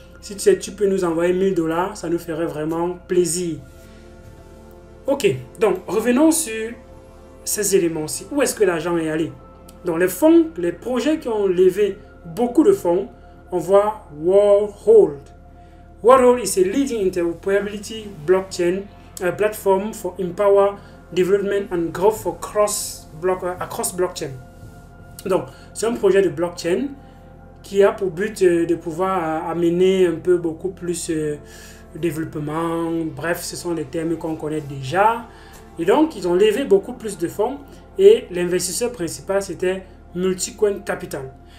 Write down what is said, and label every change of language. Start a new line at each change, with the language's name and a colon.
French: Si tu peux nous envoyer 1000 $, ça nous ferait vraiment plaisir. Ok, donc revenons sur ces éléments-ci. Où est-ce que l'argent est allé? Dans les fonds, les projets qui ont levé beaucoup de fonds, on voit Warhol.
English: Warhol is a leading interoperability blockchain platform for empower development and growth for across blockchain.
French: Donc, c'est un projet de blockchain qui a pour but de pouvoir amener un peu beaucoup plus de développement. Bref, ce sont des termes qu'on connaît déjà. Et donc, ils ont levé beaucoup plus de fonds et l'investisseur principal, c'était Multicoin Capital.